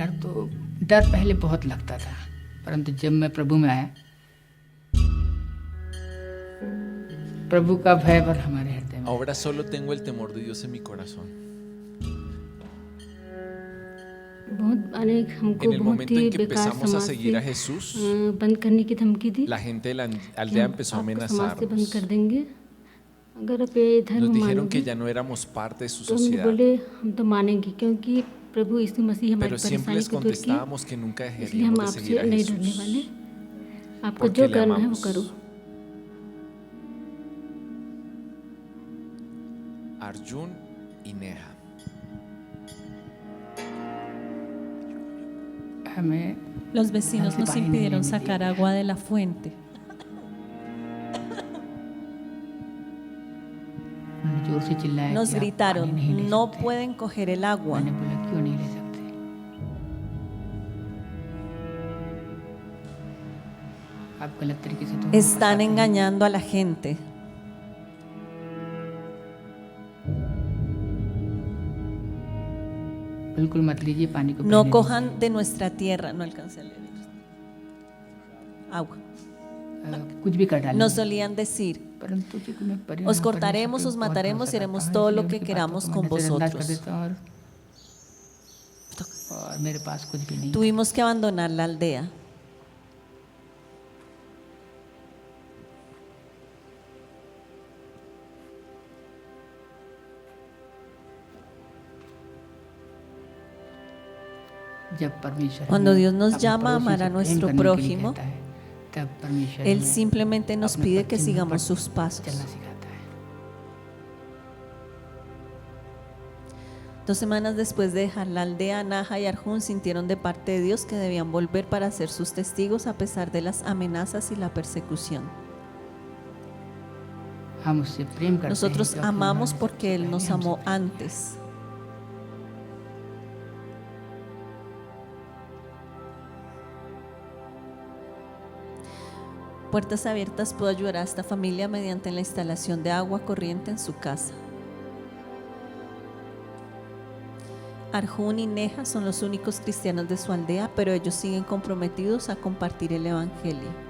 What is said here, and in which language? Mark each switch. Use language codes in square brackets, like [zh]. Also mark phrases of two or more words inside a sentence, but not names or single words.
[hi] तो डर पहले बहुत लगता था, परंतु जब मैं प्रभु में आया, प्रभु का भय पर हमारे हृदय में। [es] Ahora solo tengo el temor de Dios en mi corazón. [hi] बहुत अनेक हमको [es] En el [hi] बहुत [es] momento [hi] ही [es] en que [hi] बेकार [es] empezamos a [hi] समाज [es] seguir a [hi] से [es] Jesús, [hi] बंद करने की धमकी दी [es] la gente de la [hi] कि [es] aldea [hi] हम [es] empezó a [hi] आपको समाज से बंद कर [es] amenazarnos. [hi] देंगे अगर आप ये धर्म [es] Nos dijeron [hi] मानोगे। [es] que ya no éramos parte de su [hi] तो हम [es] sociedad, [hi] बोले हम तो मानेंगे क्योंकि प्रभु यीशु मसीह हमारी [es] pero siempre [hi] परेशानी [es] les [hi] को दूर की, [es] contestábamos que nunca [hi] इसलिए हम [es] dejaríamos de seguir [hi] आपसे [es] a [hi] नहीं डरने वाले, [es] Jesús, [hi] आपको [es] porque [hi] जो [es] le [hi] करना है वो [es] amamos. [hi] करो। [es] Arjun y Neha. [hi] हमें [es] Los vecinos nos impidieron sacar agua de la fuente. [hi] जोर से चिल्लाया [es] Nos [hi] कि आप पानी [es] gritaron, [hi] नहीं ले [es] no [hi] सकते। [es] pueden coger el agua. [hi] मैंने बोला क्यों नहीं ले सकते? आप गलत तरीके से तो [es] Están engañando a la gente. [hi] बिल्कुल मत लीजिए पानी को। [es] No [hi] पहले [es] cojan de nuestra tierra. No alcancé a leer. Agua. [hi] कुछ भी कर डालें। [es] Nos solían decir, [hi] परंतु चूंकि मैं परिवार [es] os [hi] में [es] cortaremos, [hi] परमेश्वर [es] os [hi] पे बहुत [es] mataremos [hi] भरोसा [es] y haremos [hi] करता हूं, [es] todo [hi] इसलिए [es] lo que [hi] उनकी [es] queramos [hi] बातों को [es] con [hi] मैं नजरअंदाज कर [es] vosotros. [hi] देता हूं और मेरे पास कुछ भी नहीं। [es] Tuvimos que abandonar la aldea. [hi] जब परमेश्वर [es] Cuando [hi] हमें [es] Dios nos [hi] अपने [es] llama a [hi] पड़ोसी [es] amar [hi] से [es] a [hi] प्रेम [es] nuestro [hi] करने के लिए [es] prójimo, [hi] कहता है, तब परमेश्वर [es] Él [hi] हमें [es] simplemente nos [hi] अपने [es] pide que [hi] पथ [es] sigamos [hi] पर [es] sus pasos. [hi] चलना सिखाता है। [es] 2 semanas después de dejar la aldea, Naja y Arjun sintieron de parte de Dios que debían volver para ser sus testigos a pesar de las amenazas y la persecución. [hi] हम उससे प्रेम करते हैं [es] Nosotros [hi] क्योंकि [es] amamos [hi] उन्होंने [es] porque [hi] सबसे [es] Él [hi] पहले [es] nos [hi] हमसे [es] amó [hi] प्रेम किया। [es] antes. Puertas Abiertas puede ayudar a esta familia mediante la instalación de agua corriente en su casa. Arjun y Neha son los únicos cristianos de su aldea, pero ellos siguen comprometidos a compartir el evangelio.